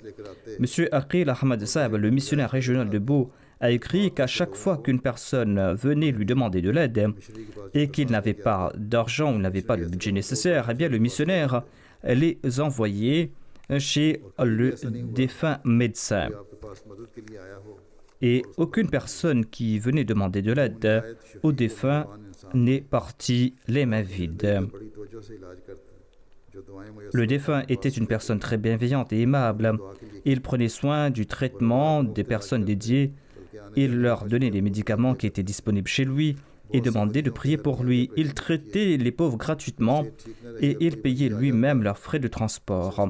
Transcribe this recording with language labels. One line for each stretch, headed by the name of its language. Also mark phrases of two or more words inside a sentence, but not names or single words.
French: Monsieur Aqil Ahmad Saab, le missionnaire régional de Bo, a écrit qu'à chaque fois qu'une personne venait lui demander de l'aide et qu'il n'avait pas d'argent ou n'avait pas le budget nécessaire, eh bien le missionnaire les envoyait chez le défunt médecin.
Urdu: آپ کے پاس مدد کے لیے آیا ہو
French: Et aucune personne qui venait demander de l'aide au défunt n'est partie les mains vides.
Urdu: بڑی توجہ سے علاج کرتے ہیں جو دوائیں میسر
French: Le défunt était une personne très bienveillante et aimable. Il prenait soin du traitement des personnes dédiées. Il leur donnait les médicaments qui étaient disponibles chez lui et demandait de prier pour lui. Il traitait les pauvres gratuitement et il payait lui-même leurs frais de transport.